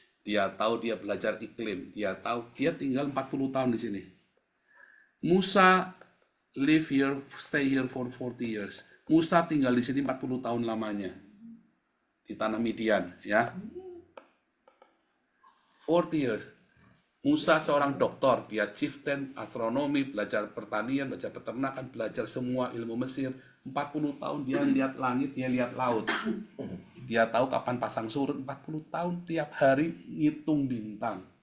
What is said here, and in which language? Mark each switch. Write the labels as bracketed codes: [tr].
[id] Dia tahu dia belajar iklim, dia tahu dia tinggal 40 tahun di sini. [en] Musa live here, stay here for 40 years. [id] Musa tinggal di sini 40 tahun lamanya. Di tanah Midian, ya. [en] 40 years. [id] Musa seorang doktor, dia chieftain, astronomi, belajar pertanian, belajar peternakan, belajar semua ilmu Mesir. 40 tahun dia lihat langit, dia lihat laut. Dia tahu kapan pasang surut, 40 tahun tiap hari ngitung bintang.